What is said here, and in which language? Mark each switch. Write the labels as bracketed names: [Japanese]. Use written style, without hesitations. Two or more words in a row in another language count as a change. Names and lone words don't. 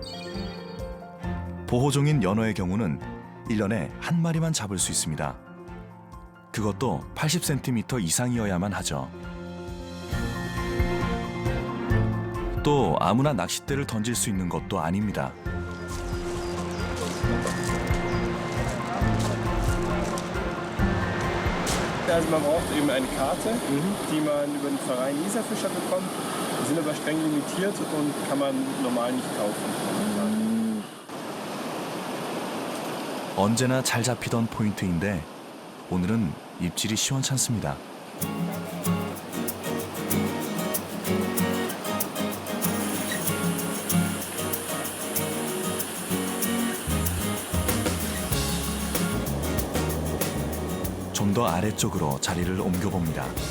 [Korean] 보호종인 연어의 경우는 1년에 1마리만 잡을 수 있습니다. 그것도 80cm 이상이어야만 하죠. 또 아무나 낚싯대를 던질 수 있는 것도 아닙니다. [German] Also man braucht eben eine Karte, die man über den Verein Isarfischer bekommt. Die sind aber streng limitiert und kann man normal nicht kaufen. [Korean] 언제나 잘 잡히던 포인트인데 오늘은 입질이 시원찮습니다. 좀 더 아래쪽으로 자리를 옮겨봅니다.